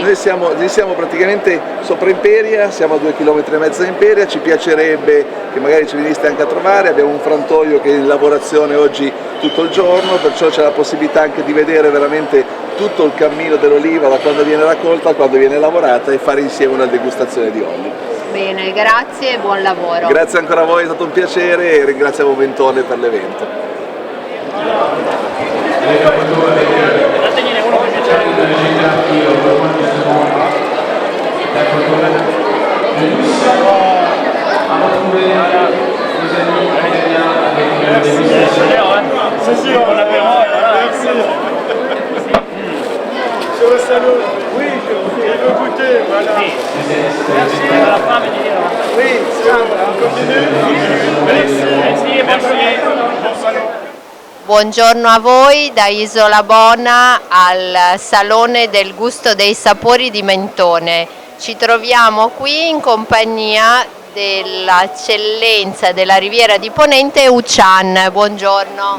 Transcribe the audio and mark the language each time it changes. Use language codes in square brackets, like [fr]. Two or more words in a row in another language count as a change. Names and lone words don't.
[it] Noi siamo praticamente sopra Imperia, siamo a 2,5 km da Imperia, ci piacerebbe che magari ci veniste anche a trovare, abbiamo un frantoio che è in lavorazione oggi tutto il giorno, perciò c'è la possibilità anche di vedere veramente tutto il cammino dell'oliva da quando viene raccolta a quando viene lavorata e fare insieme una degustazione di oli. Bene, grazie e buon lavoro. Grazie ancora a voi, è stato un piacere e ringraziamo Mentone per l'evento. [fr] Sur le salon, oui, il veut goûter, voilà. Merci. Oui, c'est on continue. Merci. Bon salon. [it] Buongiorno a voi da Isola Bona al Salone del Gusto dei Sapori di Mentone. Ci troviamo qui in compagnia dell'eccellenza della Riviera di Ponente Uccian. Buongiorno.